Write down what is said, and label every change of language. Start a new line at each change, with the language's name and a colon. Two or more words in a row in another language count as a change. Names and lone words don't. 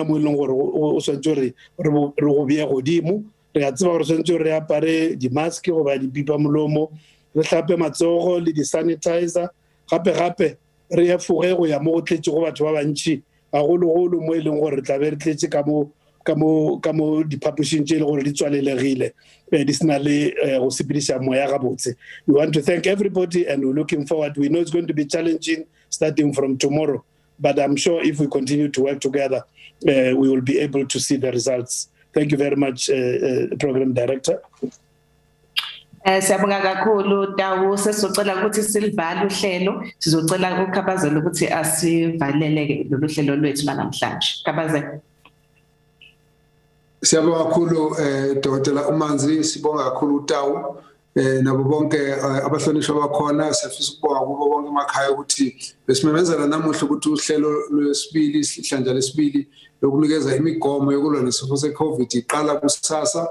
Northern Sotho: mo e leng gore o swantse re go beye godimo re a tseba gore swantse re apare dimaske goba dipipa molomo re hlape matsogo le di-sanitizer gape-gape re efoge go ya mo go tletše go batho ba bantši gagolo-golo mo e leng gore re tlabe re tletše ka mo diphapošing tše e le gore di tswalelegile di sena le go sepediša moya gabotse.
English: We want to thank everybody and we're looking forward. We know it's going to be challenging starting from tomorrow, but I'm sure if we continue to work together, we will be able to see the results. Thank you very much, Program Director.
Zulu: Siyabonga kakhulu Tawu, sesizocela ukuthi silivale uhlelo, sizocela uKhabazela ukuthi asivalele lolu hlelo lwethu namhlanje. Khabazela. Siyabonga kakhulu Dr. Mkhize, sibonga kakhulu Tawu nabo bonke abahlonishwa bakhona, sifisa ukubonga kubo bonke emakhaya ukuthi besimemezela namuhla ukuthi uhlelo lwesibili ihlandla lesibili lokunikeza imigomo yokulwa nesifo se-COVID iqala kusasa.